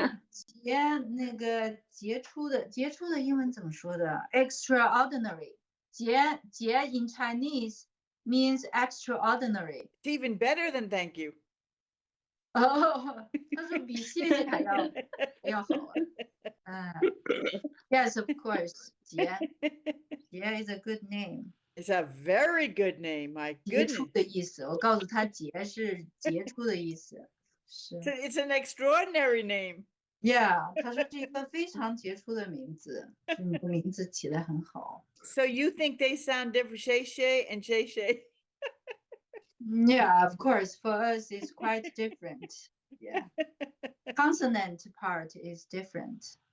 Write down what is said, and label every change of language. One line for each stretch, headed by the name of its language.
Chinese: 杰那个杰出的英文怎么说的 ？Extraordinary.
English: 杰 in Chinese means extraordinary. It's even better than thank you.
Chinese: 他说比谢谢还要好啊。
English: Yes, of course. 杰 is a good name. It's a very good name. My
Chinese: 杰出
English: goodness.
Chinese: 的意思，我告诉他杰是杰出的意思。是。
English: It's an extraordinary name.
Chinese: Yeah，他说这个非常杰出的名字，就你的名字起得很好。
English: So you think they sound different, Shay and Shay? Yeah, of course. For us, it's quite different. Yeah. Consonant part is different.